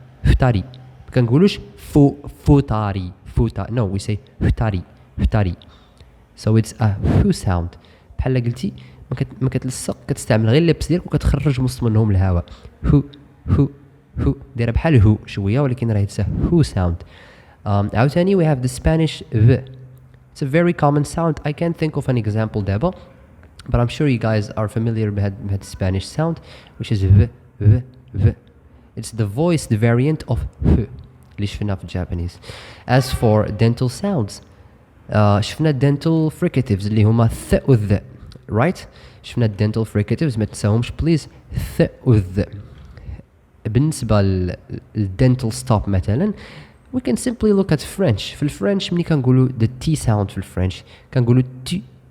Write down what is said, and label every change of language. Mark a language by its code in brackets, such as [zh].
[ar] ما كنقولوش futari. [en] No, we say futari. So it's a hu sound. [ar] بحال قلتي ما كتلصق, كتستعمل غير اللبس ديالك وكتخرج وسط منهم الهواء. هو دايره بحال هو شويه, ولكن راه [en] it's a hu sound. [ar] عاوتاني [en] we have the Spanish v. It's a very common sound. I can't think of an example [ar] دابا, [en] but I'm sure you guys are familiar with the Spanish sound, which is v. It's the voiced variant of h [ar] اللي شفنا في [en] Japanese. As for dental sounds, [ar] شفنا [en] dental fricatives [ar] اللي هما [en] th و th, right? شفنا dental fricatives, [ar] ما تنساهمش [en] please, th و th. [ar] بالنسبة [en] للdental stop مثلا, we can simply look at French. [ar] في الفرنش ملي كنقولوا [en] the T sound [ar] في الفرنش كنقولوا tu.